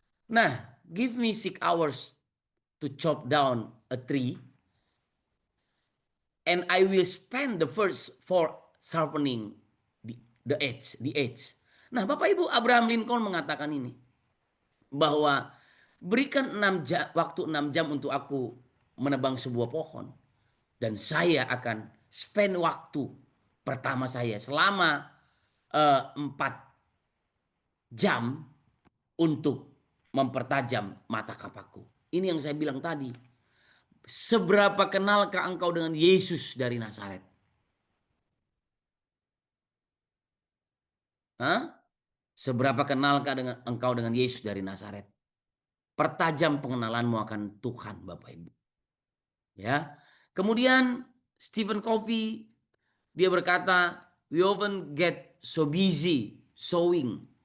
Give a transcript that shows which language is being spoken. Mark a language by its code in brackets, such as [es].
[en] Nah, give me 6 hours to chop down a tree, and I will spend the first for sharpening the edge. [id] Nah, Bapak Ibu, Abraham Lincoln mengatakan ini, bahwa berikan 6 jam, waktu 6 jam untuk aku menebang sebuah pohon, dan saya akan spend waktu pertama saya selama 4 jam untuk mempertajam mata kapakku. Ini yang saya bilang tadi. Seberapa kenalkah engkau dengan Yesus dari Nazaret? Hah? Seberapa kenalkah engkau dengan Yesus dari Nazaret? Pertajam pengenalanmu akan Tuhan, Bapak Ibu. Ya. Kemudian Stephen Covey dia berkata, [en] we often get so busy sowing.